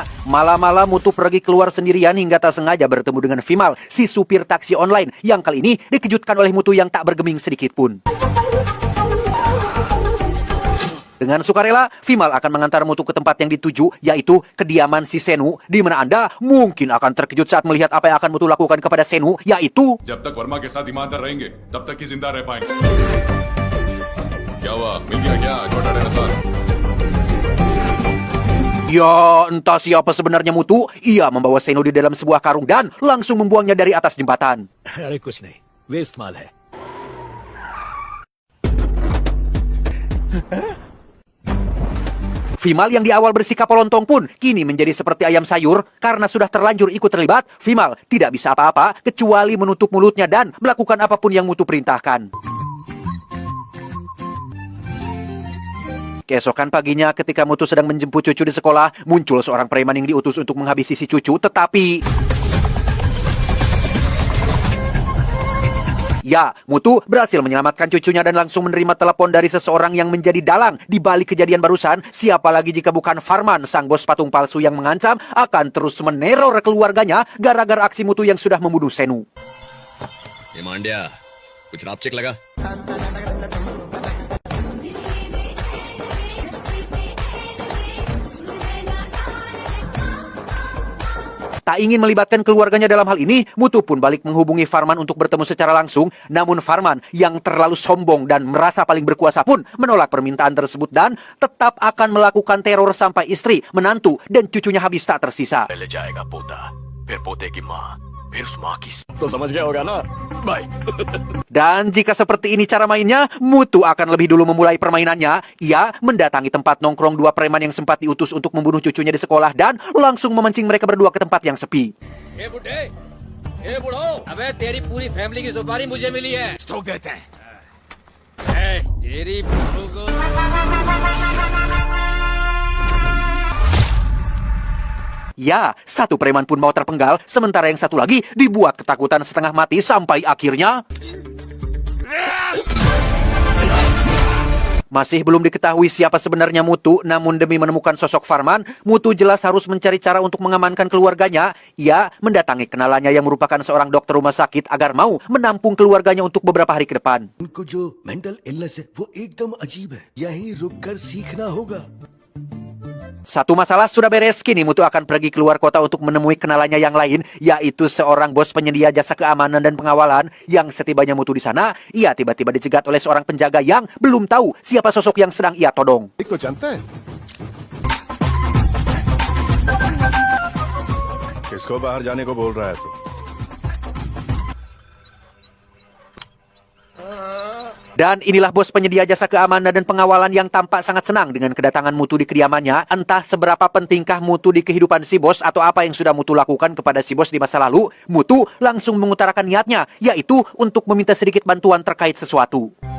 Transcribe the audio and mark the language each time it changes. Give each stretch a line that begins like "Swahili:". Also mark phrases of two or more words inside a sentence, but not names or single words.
Indonesian: Malam-malam Mutu pergi keluar sendirian hingga tak sengaja bertemu dengan Vimal, si supir taksi online, yang kali ini dikejutkan oleh Mutu yang tak bergeming sedikit pun. Dengan sukarela, Vimal akan mengantar Mutu ke tempat yang dituju, yaitu kediaman si Senu, di mana Anda mungkin akan terkejut saat melihat apa yang akan Mutu lakukan kepada Senu, yaitu...
Hindi: जब तक वर्मा के साथ ईमानदार रहेंगे तब तक ही जिंदा रह पाएंगे. क्या हुआ मिल गया क्या छोटा डायनासोर
Indonesian: Ya, entah siapa sebenarnya Mutu, ia membawa Seno di dalam sebuah karung dan langsung membuangnya dari atas jembatan.
Hindi: अरे कुछ नहीं वेस्ट माल है
Indonesian: Vimal yang di awal bersikap pelontong pun kini menjadi seperti ayam sayur karena sudah terlanjur ikut terlibat. Vimal tidak bisa apa-apa kecuali menutup mulutnya dan melakukan apapun yang Mutu perintahkan. Keesokan paginya ketika Mutu sedang menjemput cucu di sekolah, muncul seorang preman yang diutus untuk menghabisi si cucu, tetapi ya, Mutu berhasil menyelamatkan cucunya dan langsung menerima telepon dari seseorang yang menjadi dalang di balik kejadian barusan. Siapa lagi jika bukan Farman, sang bos patung palsu yang mengancam akan terus meneror keluarganya gara-gara aksi Mutu yang sudah membunuh Senu.
Hindi: ये मांड्या कुछ रापचिक लगा
Indonesian: Tak ingin melibatkan keluarganya dalam hal ini, Mutu pun balik menghubungi Farman untuk bertemu secara langsung. Namun Farman yang terlalu sombong dan merasa paling berkuasa pun menolak permintaan tersebut dan tetap akan melakukan teror sampai istri, menantu, dan cucunya habis tak tersisa.
Hindi: पहले जाएगा पोता फिर पोते की माँ फिर उस माँ की तो समझ गया होगा ना बाय
Indonesian: Dan jika seperti ini cara mainnya, Mutu akan lebih dulu memulai permainannya. Ia mendatangi tempat nongkrong dua preman yang sempat diutus untuk membunuh cucunya di sekolah dan langsung memancing mereka berdua ke tempat yang sepi.
Hindi: ए बुड्ढे ए बुढ़ो अबे तेरी पूरी फैमिली की सुपारी मुझे मिली है स्ट्रोक देते हैं तेरी बहू को
Indonesian: Ya, satu preman pun mau terpenggal, sementara yang satu lagi dibuat ketakutan setengah mati sampai akhirnya masih belum diketahui siapa sebenarnya Mutu, namun demi menemukan sosok Farman, Mutu jelas harus mencari cara untuk mengamankan keluarganya. Ia mendatangi kenalannya yang merupakan seorang dokter rumah sakit agar mau menampung keluarganya untuk beberapa hari ke depan.
Hindi: उनको जो
English: mental illness
Hindi: है वो एकदम अजीब है यहीं रुककर सीखना होगा
Indonesian: Satu masalah sudah beres, kini Mutu akan pergi keluar kota untuk menemui kenalannya yang lain, yaitu seorang bos penyedia jasa keamanan dan pengawalan. Yang setibanya Mutu di sana, ia tiba-tiba dicegat oleh seorang penjaga yang belum tahu siapa sosok yang sedang ia todong.
Hindi: को जानता है किसको बाहर जाने को बोल रहा है तू
Indonesian: Dan inilah bos penyedia jasa keamanan dan pengawalan yang tampak sangat senang dengan kedatangan Mutu di kediamannya. Entah seberapa pentingkah Mutu di kehidupan si bos atau apa yang sudah Mutu lakukan kepada si bos di masa lalu, Mutu langsung mengutarakan niatnya, yaitu untuk meminta sedikit bantuan terkait sesuatu.